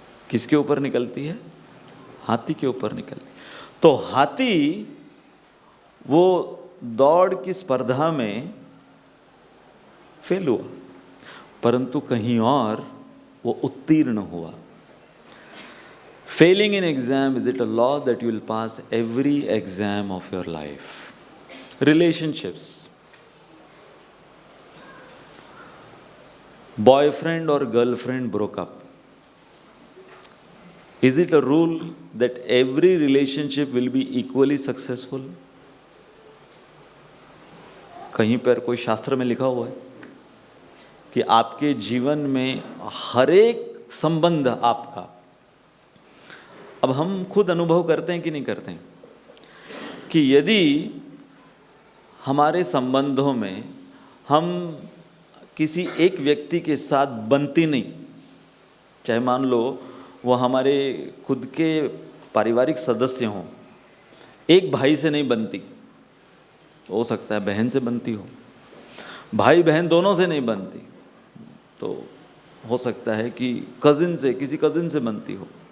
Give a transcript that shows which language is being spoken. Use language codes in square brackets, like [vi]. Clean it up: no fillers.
[hi] किसके ऊपर निकलती है? हाथी के ऊपर निकलती। तो हाथी वो दौड़ की स्पर्धा में फेल हुआ, परंतु कहीं और वो उत्तीर्ण हुआ। [en] Failing in exam, is it a law that you will pass every exam of your life? Relationships. Boyfriend or girlfriend broke up. Is it a rule that every relationship will be equally successful? [hi] कहीं पर कोई शास्त्र में लिखा हुआ है कि आपके जीवन में हर एक संबंध आपका, अब हम खुद अनुभव करते हैं कि नहीं करते हैं, कि यदि हमारे संबंधों में हम किसी एक व्यक्ति के साथ बनती नहीं, चाहे मान लो वो हमारे खुद के पारिवारिक सदस्य हों, एक भाई से नहीं बनती, हो सकता है बहन से बनती हो, भाई बहन दोनों से नहीं बनती, तो हो सकता है कि कजिन से, किसी कजिन से बनती हो,